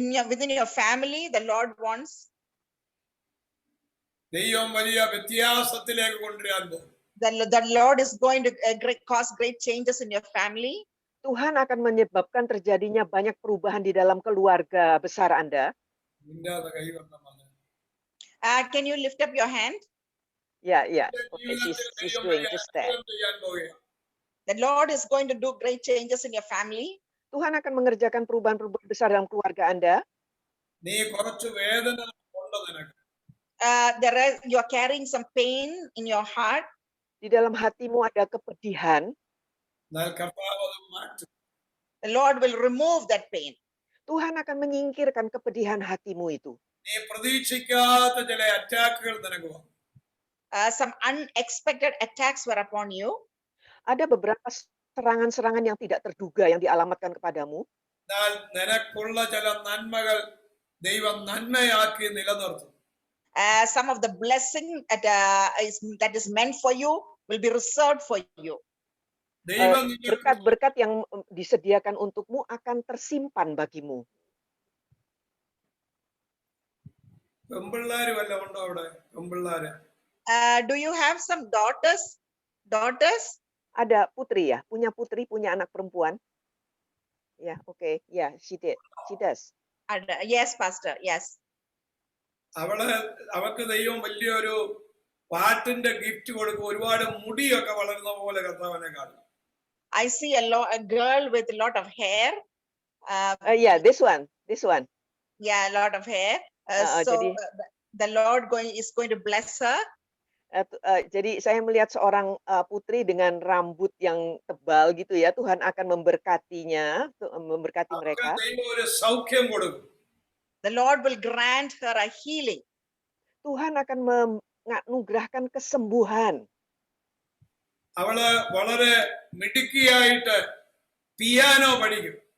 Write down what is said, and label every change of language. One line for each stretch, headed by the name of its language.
English: within your family, the Lord wants
Malayalam: ദൈവം വലിയ വ്യത്യാസത്തിലേക്ക് കൊണ്ടുവരാൻ പോകും.
English: the Lord is going to cause great changes in your family.
Indonesian: Tuhan akan menyebabkan terjadinya banyak perubahan di dalam keluarga besar Anda.
Malayalam: മിണ്ടാതെ കൈ വന്ന മകൻ.
English: Can you lift up your hand?
Indonesian: Ya.
Malayalam: നിന്റെ
English: Okay,
Malayalam: ജീവിതത്തിൽ
English: she's
Malayalam: ദൈവം
English: doing
Malayalam: വലിയ
English: just that.
Malayalam: അത്ഭുതം ചെയ്യാൻ പോകുകയാണ്.
English: The Lord is going to do great changes in your family.
Indonesian: Tuhan akan mengerjakan perubahan-perubahan besar dalam keluarga Anda.
Malayalam: നീ കുറച്ച് വേദന ഉണ്ട് നിനക്ക്.
English: You are carrying some pain in your heart.
Indonesian: Di dalam hatimu ada kepedihan.
Malayalam: എന്നാൽ കർത്താവ് അത് മാറ്റും.
English: The Lord will remove that pain.
Indonesian: Tuhan akan menyingkirkan kepedihan hatimu itu.
Malayalam: നീ പ്രതീക്ഷിക്കാത്ത ചില
English: അറ്റാക്കുകൾ
Malayalam: നിനക്ക് വന്നു.
English: Some unexpected attacks were upon you.
Indonesian: Ada beberapa serangan-serangan yang tidak terduga yang dialamatkan kepadamu.
Malayalam: എന്നാൽ നിനക്കുള്ള ചില നന്മകൾ ദൈവം നന്മയാക്കി നിലനിർത്തും.
English: Some of the blessing that is meant for you will be reserved for you.
Malayalam: ദൈവം നിന്നെ
Indonesian: Berkat-berkat yang disediakan untukmu akan tersimpan bagimu.
Malayalam: പെമ്പിള്ളാര് വല്ല ഉണ്ടോ അവിടെ? പെമ്പിള്ളാര്
English: Do you have some daughters?
Indonesian: Ada putri ya, punya putri, punya anak perempuan. Ya, oke. Ya,
English: she does. Yes, Pastor. Yes.
Malayalam: അവക്ക് ദൈവം വലിയൊരു പാട്ടിന്റെ
English: gift
Malayalam: കൊടുക്കും. ഒരുപാട് മുടിയൊക്കെ വളരുന്ന പോലെ കർത്താവിനെ കാണും.
English: I see a girl with a lot of hair. Yeah, this one. Yeah, a lot of hair.
Indonesian: Jadi-
English: The Lord is going to bless her.
Indonesian: Jadi saya melihat seorang putri dengan rambut yang tebal gitu ya. Tuhan akan memberkatinya, memberkati
Malayalam: അവക്ക്
Indonesian: mereka.
Malayalam: ദൈവം ഒരു സൗഖ്യം കൊടുക്കും.
English: The Lord will grant her a healing.
Indonesian: Tuhan akan menganugerahkan kesembuhan.
Malayalam: അവള് വളരെ മിടുക്കിയായിട്ട് piano പഠിക്കും.